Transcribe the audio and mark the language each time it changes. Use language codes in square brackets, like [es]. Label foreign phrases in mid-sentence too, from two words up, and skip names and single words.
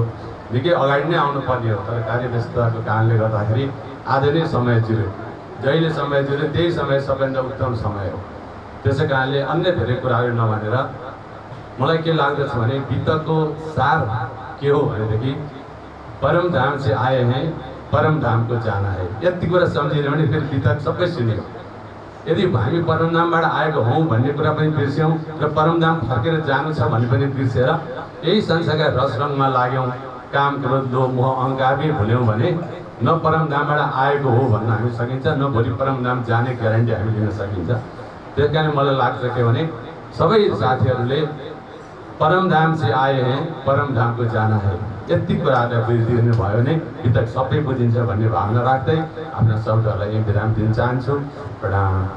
[ne] निकै अगाडि नै आउनु पर्ने हो, तर कार्यव्यस्तताको कारणले गर्दाखेरि आज नै समय जुर्यो। जहिले समय जुर्यो त्यही समय सबैभन्दा उत्तम समय हो। त्यसै कारणले अन्य धेरै कुराहरू नभनेर मलाई के लाग्दछ भने बितकको सार के हो भनेदेखि [hi] परम धाम से आए हैं परम धाम को जाना है। [ne] यति कुरा सम्झिने भने फेरि बितक सबै सुन्यो। यदि हामी परमधामबाट आएको हौँ भन्ने कुरा पनि बिर्स्यौँ र परमधाम फर्केर जानु छ भन्ने पनि बिर्सेर यही संसारका रसरङमा लाग्यौँ, काम क्रोध लोभ मोह अहङ्कारमै भुल्यौँ भने न परमधामबाट आएको हो भन्न हामी सकिन्छ, न भोलि परमधाम जाने ग्यारेन्टी हामी लिन सकिन्छ। त्यस कारण मलाई लाग्छ के भने सबै साथीहरूले [hi] परमधाम से आए हैं परमधाम को जाना है [ne] यति कुराहरूलाई बुझिदिनु भयो भने बितक सबै बुझिन्छ भन्ने भावना राख्दै आफ्ना शब्दहरूलाई यही विराम दिन चाहन्छु। प्रणाम।